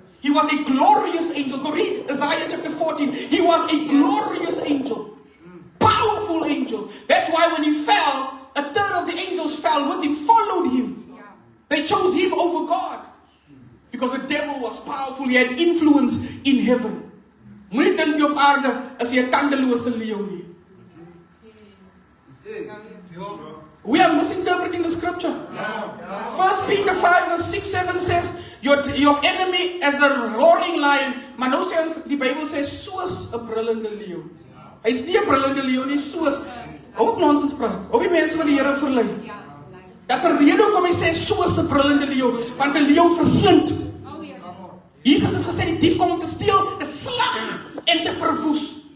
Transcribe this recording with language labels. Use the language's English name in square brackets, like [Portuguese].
[English] He was a glorious angel. Go read Isaiah chapter 14. He was a glorious angel. Powerful angel. That's why when he fell, a third of the angels fell with him, followed him. They chose him over God. Because the devil was powerful. He had influence in heaven. [Afrikaans] Moenie dink jy op aarde is jy 'n tandelose leeu nie. [English] We are misinterpreting the scripture. 1 Peter 5 verse 6, 7 says, your enemy as a roaring lion. [Afrikaans] Maar nou sê ons, die Bybel sê, soos 'n brullende leeu. Hy is nie 'n brullende leeu nie, soos. Hou op nonsens praat. Hou die mense wat die Here verlei. Daar's 'n rede hoekom hy sê soos 'n brullende leeu, want 'n leeu verslind. Jesus het gesê die dief kom om te steel, te slag en te verwoes.